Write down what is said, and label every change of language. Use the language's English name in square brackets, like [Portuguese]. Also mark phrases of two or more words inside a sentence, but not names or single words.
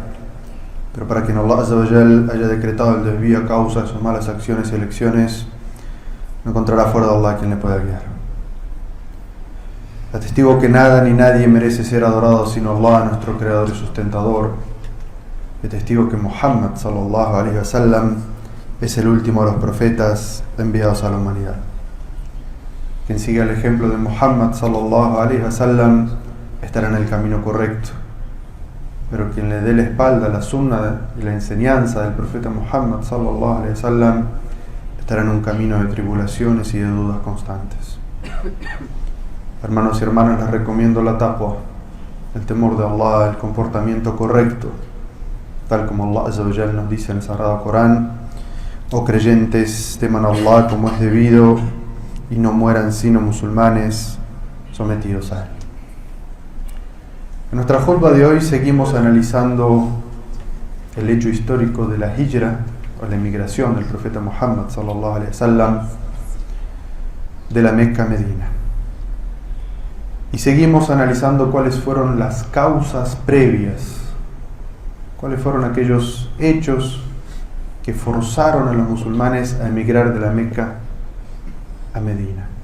[Spanish] Pero para quien [Arabic] الله عز وجل [Spanish] haya decretado el desvío a causa de sus malas acciones y elecciones, no encontrará fuera de Allah quien le pueda guiar. Atestigo que nada ni nadie merece ser adorado sino Allah, nuestro creador y sustentador. Y testigo que Muhammad [Arabic] صلى الله عليه وسلم [Spanish] es el último de los profetas enviados a la humanidad. Quien siga el ejemplo de Muhammad [Arabic] صلى الله عليه وسلم [Spanish] estará en el camino correcto. Pero quien le dé la espalda a la sunna y la enseñanza del profeta Muhammad [Arabic] صلى الله عليه وسلم [Spanish] estará en un camino de tribulaciones y de dudas constantes. Hermanos y hermanas, les recomiendo la taqwa, el temor de Allah, el comportamiento correcto, tal como [Arabic] الله عز وجل [Spanish] nos dice en el Sagrado Corán: oh creyentes, teman a Allah como es debido y no mueran sino musulmanes sometidos a él. En nuestra khutba de hoy seguimos analizando el hecho histórico de la hijra, o la emigración del profeta Muhammad [Arabic] صلى الله عليه وسلم [Spanish] de la Meca a Medina. Y seguimos analizando cuáles fueron las causas previas, cuáles fueron aquellos hechos que forzaron a los musulmanes a emigrar de la Meca a Medina.